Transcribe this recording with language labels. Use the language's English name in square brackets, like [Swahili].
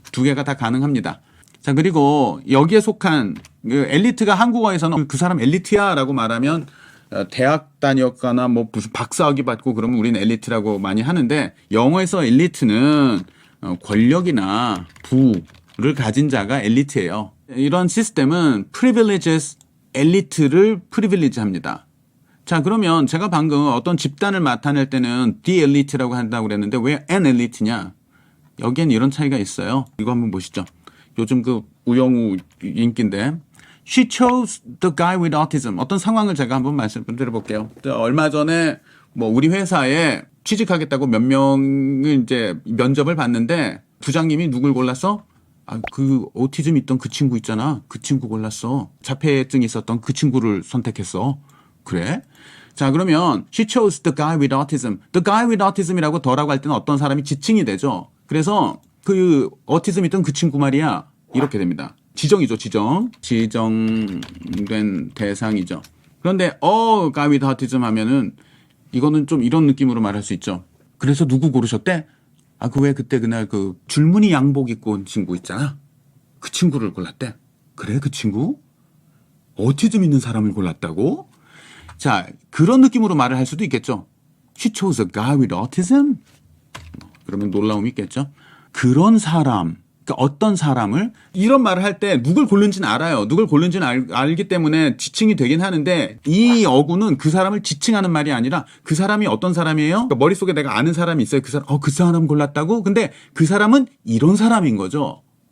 [Korean] 두 개가 다 가능합니다. 자, 그리고 여기에 속한 엘리트가 한국어에서는 그 사람 엘리트야 라고 말하면 대학 다녔거나 뭐 무슨 박사학위 받고 그러면 우리는 엘리트라고 많이 하는데 영어에서 엘리트는 권력이나 부를 가진 자가 엘리트예요. 이런 시스템은 privileges 엘리트를 프리빌리지 합니다. 자, 그러면 제가 방금 어떤 집단을 나타낼 때는 the elite라고 한다고 그랬는데 왜 an elite냐? 여기엔 이런 차이가 있어요. 이거 한번 보시죠. 요즘 그 우영우 인기인데 [English] She chose the guy with autism. [Korean] 어떤 상황을 제가 한번 말씀드려볼게요. 얼마 전에 뭐 우리 회사에 취직하겠다고 몇 명을 이제 면접을 봤는데 부장님이 누굴 골랐어? 그 오티즘 있던 그 친구 있잖아. 그 친구 골랐어. 자폐증 있었던 그 친구를 선택했어. 그래? 자, 그러면 [English] she chose the guy with autism. The guy with autism [Korean] 이라고 더라고 할 때는 어떤 사람이 지칭이 되죠. 그래서 그 어티즘 있던 그 친구 말이야. 이렇게 됩니다. 지정이죠, 지정. 지정된 대상이죠. 그런데 [English] guy with autism [Korean] 하면은 이거는 좀 이런 느낌으로 말할 수 있죠. 그래서 누구 고르셨대? 그 왜 그때 그날 그 줄무늬 양복 입고 온 친구 있잖아. 그 친구를 골랐대. 그래, 그 친구? 오티즘 있는 사람을 골랐다고? 자, 그런 느낌으로 말을 할 수도 있겠죠. [English] She chose a guy with autism? [Korean] 그러면 놀라움이 있겠죠. 그런 사람, 그러니까 어떤 사람을 이런 말을 할 때 누굴 고른지는 알아요. 누굴 고른지는 알기 때문에 지칭이 되긴 하는데 이 어구는 그 사람을 지칭하는 말이 아니라 그 사람이 어떤 사람이에요? 그러니까 머릿속에 내가 아는 사람이 있어요. 그 사람 골랐다고? 근데 그 사람은 이런 사람인 거죠.